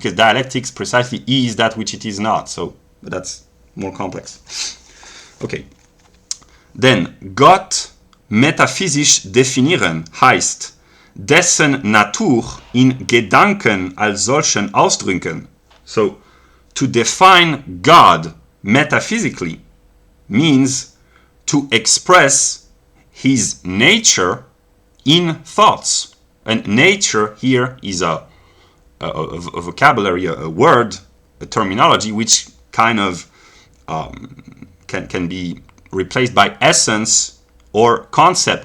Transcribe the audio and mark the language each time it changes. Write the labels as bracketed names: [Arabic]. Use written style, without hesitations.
[English] Because dialectics precisely is that which it is not. So but that's more complex. Okay. Then [German] Gott metaphysisch definieren heißt dessen Natur in Gedanken als solchen ausdrücken. [English] So to define God metaphysically means to express his nature in thoughts. And nature here is a vocabulary, a word, a terminology which kind of can be replaced by essence or concept.